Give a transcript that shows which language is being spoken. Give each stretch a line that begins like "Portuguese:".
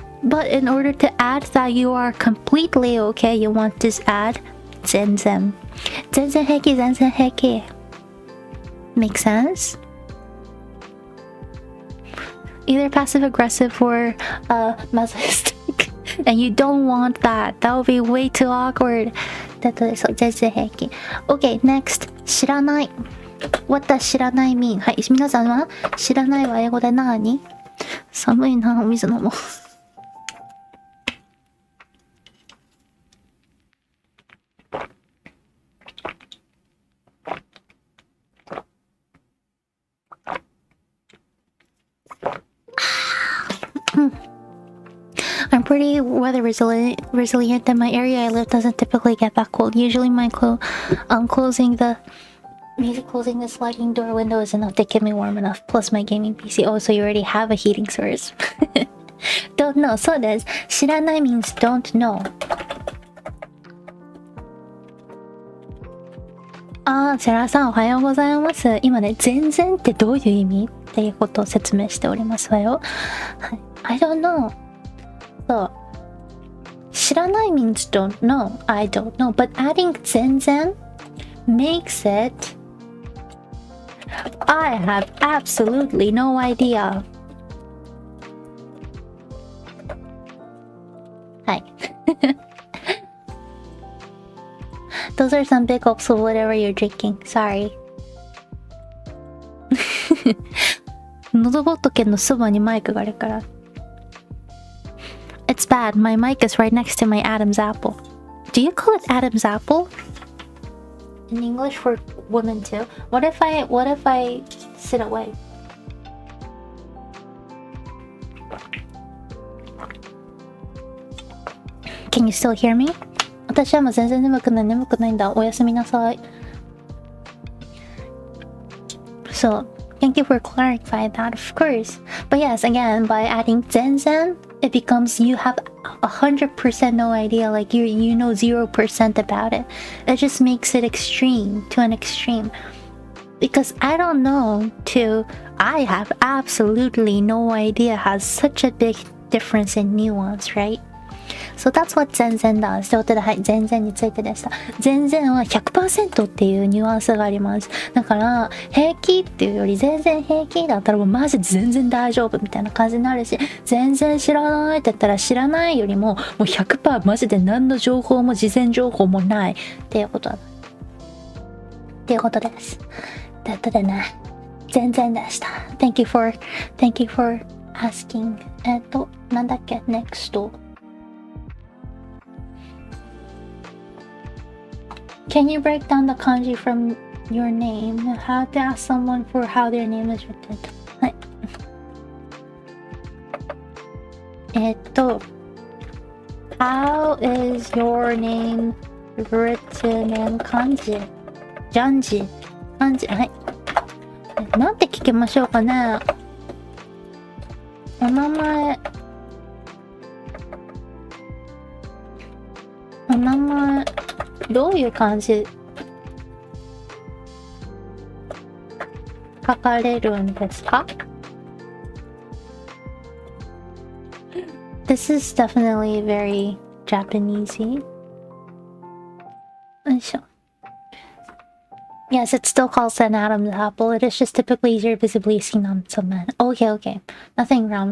English: But in order to add that you are completely okay, you want to add 全然平気 Make sense? Either passive aggressive or masochistic. And you don't want that. That would be way too awkward. 全然平気 Okay, next 知らない What does 知らない mean?
Japanese: はい、皆さんは知らないは英語で何？寒いな、お水飲もう。
English: I'm pretty weather resilient and my area I live doesn't typically get that cold. Usually my closing the sliding door window is enough to keep me warm enough. Plus my gaming PC. Oh, so you already have a heating source. Don't know.
Japanese: そうです。
English: 知らない means don't know.
Japanese: セラさんおはようございます。今ね、全然ってどういう意味っていうことを説明しておりますわよ。はい。
English: I don't know.
Japanese: そう。
English: 知らない means don't know. I don't know. But adding 全然 makes it I have absolutely no idea.
Japanese: はい。
English: Those are some big gulps of whatever you're drinking. Sorry.
Japanese: 喉仏のそばにマイクがあるから。
English: It's bad. My mic is right next to my Adam's apple. Do you call it Adam's apple? In English for women too. What if I sit away? Can you still hear me?
Japanese: 私はもう全然眠くないんだ。おやすみなさい。
English: So, thank you for clarifying that, of course. But yes, again, by adding 全然, it becomes you have 100% no idea, like you know 0% about it. It just makes it extreme to an extreme. Because I don't know to I have absolutely no idea has such a big difference in nuance, right? So that's what 全然does.
Japanese: ということで、はい、全然についてでした。全然は 100% っていうニュアンスがあります。だから、平気っていうより全然平気だったらもうマジで全然大丈夫みたいな感じになるし、全然知らないって言ったら知らないよりももう 100% マジで何の情報も事前情報もないっていうことだ。っていうことです。ということでね、全然でした。
English: Thank you for asking.
Japanese: なんだっけ
English: next Can you break down the kanji from your name? How to ask someone for how their name is written?
Japanese: はい。
English: How is your name written in kanji?
Japanese: ジャンジ。漢字。はい。なんて聞きましょうかね。お名前。お名前。どういう漢字書かれるんですか？
English: This is definitely very Japanesey.
Japanese: よいしょ。
English: Yes, it still calls an Adam's apple. It is just typically easier visibly seen on some men. Okay, okay. Nothing wrong.